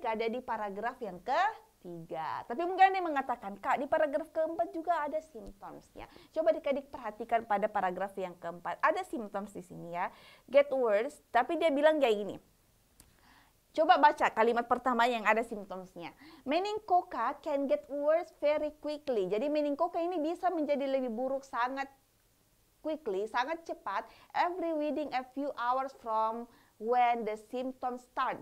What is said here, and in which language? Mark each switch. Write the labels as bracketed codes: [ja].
[id] Ada di paragraf yang ketiga. Tapi mungkin ada yang mengatakan, Kak, di paragraf keempat juga ada symptoms-nya. Coba adik-adik perhatikan pada paragraf yang keempat. Ada symptoms di sini ya. [en] Get worse, [id] tapi dia bilang kayak gini. Coba baca kalimat pertama yang ada symptomsnya. [en] Meningococca can get worse very quickly. [id] Jadi meningococca ini bisa menjadi lebih buruk sangat quickly, sangat cepat. [en] Every within a few hours from when the symptoms start.